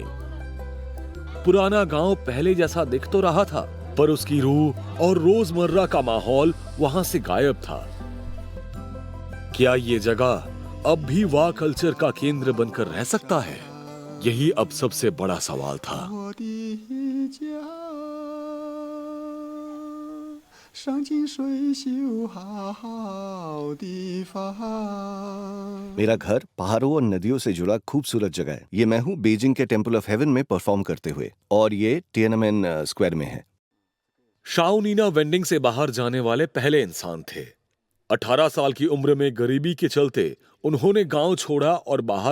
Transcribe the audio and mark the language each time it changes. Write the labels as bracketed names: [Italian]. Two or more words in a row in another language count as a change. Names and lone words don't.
[Hindi] पुराना गांव पहले जैसा दिख तो रहा था, पर उसकी रूह और रोजमर्रा का माहौल वहां से गायब था। क्या ये जगह अब भी वाह कल्चर का केंद्र बनकर रह सकता है? यही अब सबसे बड़ा सवाल था। [Chinese] 我的家，山清水秀好地方。 [Hindi] मेरा घर पहाड़ों और नदियों से जुड़ा खूबसूरत जगह है। ये मैं हूँ बीजिंग के टेम्पल ऑफ हेवन में परफॉर्म करते हुए, और ये टिएनएनमेन स्क्वायर में है। शाओनीना वेंडिंग से बाहर जाने वाले पहले इंसान थे। 18 साल की उम्र में गरीबी के चलते उन्होंने गांव छोड़ा और बाहर